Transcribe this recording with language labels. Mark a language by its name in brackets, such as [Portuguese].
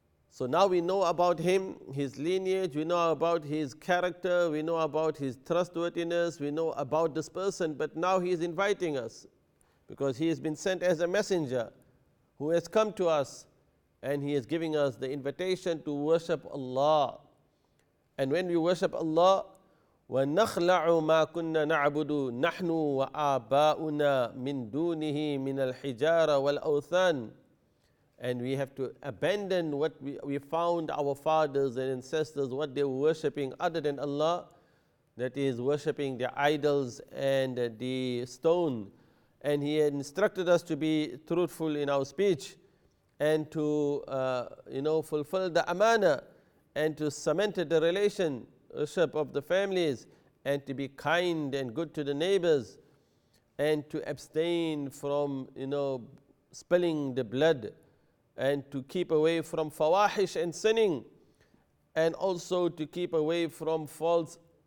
[English] So now we know about him, his lineage, we know about his character, we know about his trustworthiness, we know about this person, but now he is inviting us because he has been sent as a messenger who has come to us, and he is giving us the invitation to worship Allah. And when we worship Allah, [Arabic] وَنَخْلَعُ مَا كُنَّا نَعْبُدُ نَحْنُ وَآبَاؤُنَا مِن دُونِهِ مِنَ الْحِجَارَ وَالْأَوْثَانِ. [English] And we have to abandon what we found our fathers and ancestors, what they were worshipping other than Allah, that is worshipping the idols and the stone. And he had instructed us to be truthful in our speech and to fulfill the amana and to cement the relationship of the families and to be kind and good to the neighbors and to abstain from spilling the blood, and to keep away from fawahish and sinning, and also to keep away from false